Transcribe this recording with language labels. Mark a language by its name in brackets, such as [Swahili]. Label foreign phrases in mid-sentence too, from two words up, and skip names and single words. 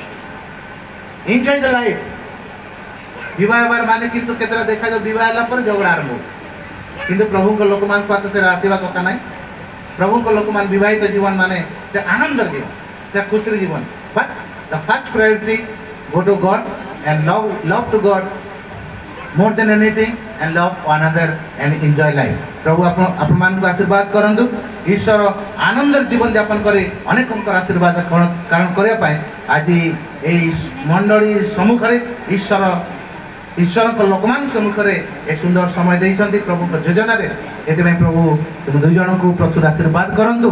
[English] Enjoy the life. [Odia] ବିବାହ ହେବାର ମାନେ କିନ୍ତୁ କେତେଟା ଦେଖାଯାଉ, ବିବାହ ହେଲା ପରେ ଝଗଡ଼ା ଆରମ୍ଭ ହୁଏ। କିନ୍ତୁ ପ୍ରଭୁଙ୍କ ଲୋକମାନଙ୍କ ପାଖରେ ସେଟା ଆସିବା କଥା ନାହିଁ। ପ୍ରଭୁଙ୍କ ଲୋକମାନେ ବିବାହିତ ଜୀବନ ମାନେ ସେ ଆନନ୍ଦର ଜୀବନ, ସେ ଖୁସିର ଜୀବନ। [English] but the first priority go to God and love to God more than anything and love one another and enjoy life. [Odia] प्रभु ଆପଣମାନଙ୍କୁ ଆଶୀର୍ବାଦ କରନ୍ତୁ। ଈଶ୍ୱର ଆନନ୍ଦର ଜୀବନ ଯାପନ କରି ଅନେକଙ୍କର ଆଶୀର୍ବାଦ କାରଣ କରିବା ପାଇଁ ଆଜି ଏହି ମଣ୍ଡଳୀ ସମ୍ମୁଖରେ ଈଶ୍ୱରଙ୍କ ଲୋକମାନଙ୍କ ସମ୍ମୁଖରେ ଏ ସୁନ୍ଦର ସମୟ ଦେଇଛନ୍ତି ପ୍ରଭୁଙ୍କ ଯୋଜନାରେ। ଏଥିପାଇଁ ପ୍ରଭୁ ତୁମ ଦୁଇ ଜଣଙ୍କୁ ପ୍ରଚୁର ଆଶୀର୍ବାଦ କରନ୍ତୁ।